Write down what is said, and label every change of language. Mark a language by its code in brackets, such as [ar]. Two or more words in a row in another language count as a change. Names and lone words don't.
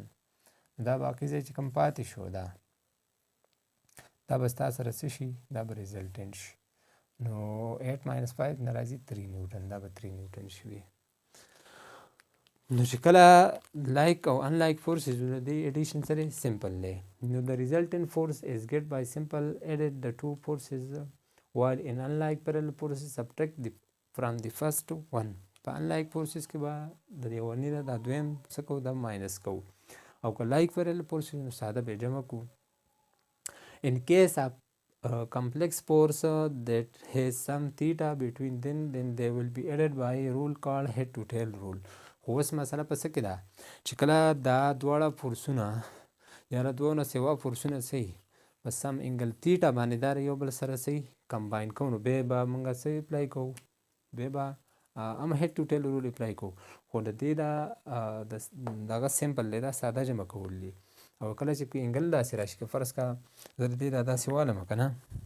[ps] دا باقي ځای چې کوم پاتې شو دا به ستا سره څه شي، دا به ریزلټنټ شي، نو 8 - 5 نه راځي 3 نیوټن، دا به 3 نیوټن شوي. نو چې کله لایک او انلایک فورسز د دې ایډیشن سره سمپل دی، نو [en] the resultant force is get by simple added the two forces while in unlike parallel forces subtract from the first one. [ps] په [en] unlike forces [ps] کې به د یوونی نه دا دویم څه کوو، دا ماینس کوو، او که [en] like parallel forces [ps] نو ساده به جمع کوو. [en] In case of complex force that has some theta between them, then they will be added by a rule called head to tail rule. [ps] خو اوس مسله په څه کې ده چې کله دا دواړه فورسونه یا له دوه نه سوا فورسونه سي په سم [en] angle theta [ps] باندې دا یو بل سره سي کمباین کوو نو بیا به موږ څه اپلای کوو بیا به هم [en] head to tail rule apply [ps] کوو خو د دې دا دغه سمپل دی دا ساده جمع کول دي او کله چې په انګل داسې راشي که فرض کا زه د دې دا داسې والم که نه